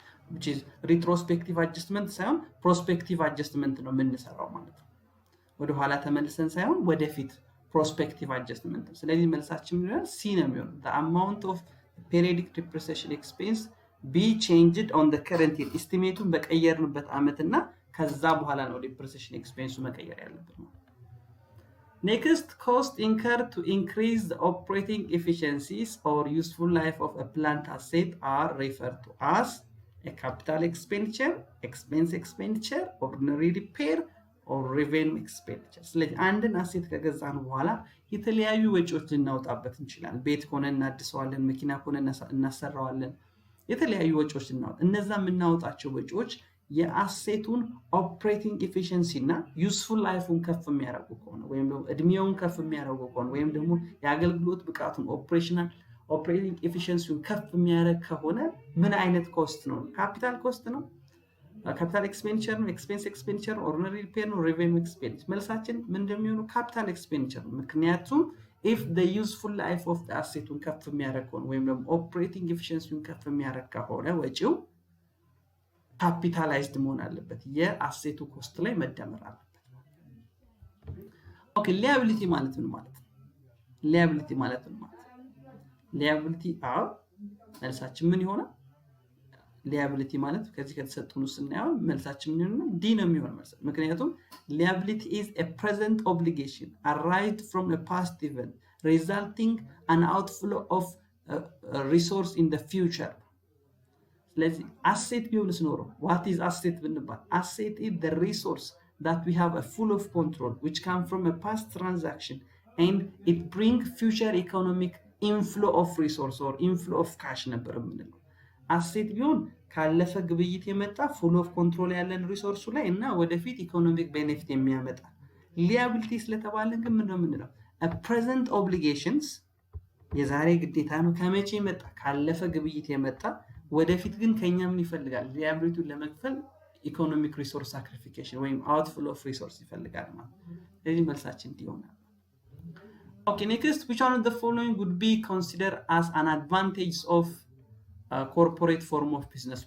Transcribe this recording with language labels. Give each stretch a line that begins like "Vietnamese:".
English: which is retrospective adjustment
Amharic: ሳይሆን prospective adjustment ነው የምንሰራው ማለት ነው። ወደ ኋላ ተመልሰን ሳይሆን ወደፊት prospective adjustment ነው። ስለዚህ መልሳችን ምን ይሆናል?
English: C
Amharic: ነው የሚሆነው።
English: the amount of periodic depreciation expense be changed on the current year estimate-ን
Amharic: በቀየርንበት ዓመትና ከዛ በኋላ ነው
English: depreciation expense
Amharic: መቀየር ያለብን ነው።
English: Next, cost incurred to increase the operating efficiencies or useful life of a plant asset are referred to as a capital expenditure, expense expenditure, ordinary repair, or revenue expenditure.
Amharic: ስለዚህ አንድን አሴት ከገዛን በኋላ የተለያዩ ወጪዎች ልናወጣበት እንችላለን። ቤት ከሆነ እናድሰዋለን፣ መኪና ከሆነ እናሰራዋለን፣ የተለያዩ ወጪዎች ልናወጣ እነዛ የምናወጣቸው ወጪዎች የአሴቱን ኦፕሬቲንግ ኤፊሺየንሲ እና ዩስፉል ላይፉን ከፍ የሚያደርጉ ከሆነ ወይም ደግሞ እድሜውን ከፍ የሚያደርጉ ከሆነ ወይም ደግሞ የአገልግሎት ብቃቱን ኦፕሬሽናል ኦፕሬቲንግ ኤፊሺየንሲውን ከፍ የሚያደርግ ከሆነ ምን አይነት ኮስት ነው? ካፒታል ኮስት ነው? ካፒታል ኤክስፔንዲቸር ነው? ኤክስፔንስ ኤክስፔንዲቸር ነው? ኦርዲነሪ ሪፔር ነው? ሬቨኒው ኤክስፔንዲቸር? መልሳችን ምን እንደሚሆነው ካፒታል ኤክስፔንዲቸር ነው። ምክንያቱም
English: if the useful life of the asset
Amharic: ውን ከፍ የሚያደርግ ከሆነ ወይም ደግሞ ኦፕሬቲንግ ኤፊሺየንሲውን ከፍ የሚያደርግ ከሆነ ወጪው ካፒታላይዝድ መሆን አለበት፣ የአሴቱ ኮስት ላይ መደመር አለበት። ኦኬ ሊያቢሊቲ ማለት ምን ማለት ነው? ሊያቢሊቲ ማለት ምን ማለት ነው? ሊያቢሊቲ መልሳችን ምን ይሆናል? ሊያቢሊቲ ማለት ከዚህ ከተሰጡን ስናየው መልሳችን ምን ይሆናል? ዲ ነው የሚሆነው መልስ። ምክንያቱም
English: liability is a present obligation arising from a past event resulting an outflow of resource in the future. ስለዚህ asset
Amharic: ቢሆንስ ኖሮ
English: what is asset
Amharic: ብንባል
English: asset is the resource that we have a full of control which come from a past transaction and it bring future economic inflow of resource or inflow of cash
Amharic: ነበር የምንለው። አሴት ቢሆን ካለፈ ግብይት የመጣ
English: full of control
Amharic: ያለን ሪሶርሱ ላይ እና ወደፊት ኢኮኖሚክ ቤኔፊት የሚያመጣ። ሊያቢሊቲ ስለተባለ ግን ምንድነው የምንለው?
English: a present obligations
Amharic: የዛሬ ግዴታ ነው። ከመቼ የመጣ? ካለፈ ግብይት የመጣ ወደፊት ግን ከኛ ምን ይፈልጋል? ሊያቢሊቲውን ለመክፈል ኢኮኖሚክ ሪሶርስ ሳክሪፊኬሽን ወይም አውትፍሎ ኦፍ ሪሶርስ ይፈልጋል ማለት ነው። ስለዚህ መልሳችን ይሆናል። ኦኬ ኔክስት
English: which one of the following would be considered as an advantage of corporate form of business?